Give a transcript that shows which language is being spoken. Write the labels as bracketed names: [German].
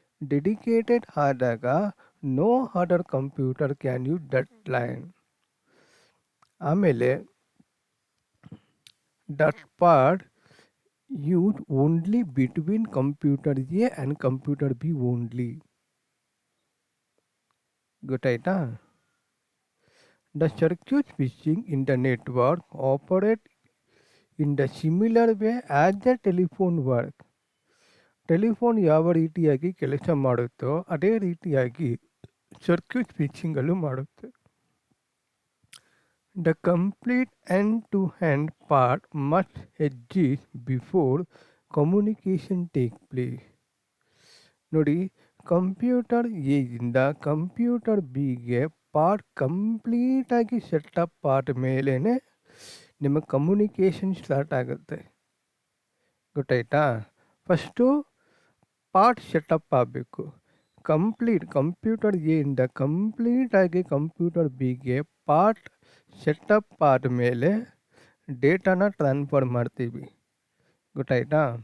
[Kannada] Dedicated ಆದಾಗ [English] No other computer can use that line. [Kannada] ಆಮೇಲೆ [English] That part use only between computer A and computer B only. [Kannada] ಗೊತ್ತಾಯ್ತಾ? [English] The circuit switching in the network operates in the similar way as the telephone work. [Kannada] Telephone ಯಾವ ರೀತಿಯಾಗಿ ಕೆಲಸ ಮಾಡುತ್ತೋ ಅದೇ ರೀತಿಯಾಗಿ circuit ಸ್ವಿಚಿಂಗಲ್ಲೂ ಮಾಡುತ್ತೆ. [English] The complete end-to-end part must exist before communication takes place. [Kannada] ನೋಡಿ, computer ಎಯಿಂದ computer ಬಿಗೆ part ಕಂಪ್ಲೀಟಾಗಿ ಸೆಟಪ್ ಆದ ಮೇಲೇ ನಿಮಗೆ ಕಮ್ಯುನಿಕೇಷನ್ ಸ್ಟಾರ್ಟ್ ಆಗುತ್ತೆ. ಗೊತ್ತಾಯ್ತಾ? ಫಸ್ಟು ಪಾರ್ಟ್ ಸೆಟಪ್ ಆಗಬೇಕು. ಕಂಪ್ಯೂಟರ್ ಎಯಿಂದ ಕಂಪ್ಲೀಟಾಗಿ ಕಂಪ್ಯೂಟರ್ ಬಿಗೆ ಪಾರ್ಟ್ ಸೆಟಪ್ ಆದಮೇಲೆ ಡೇಟಾನ ಟ್ರಾನ್ಸ್ಫರ್ ಮಾಡ್ತೀವಿ. ಗೊತ್ತಾಯ್ತಾ?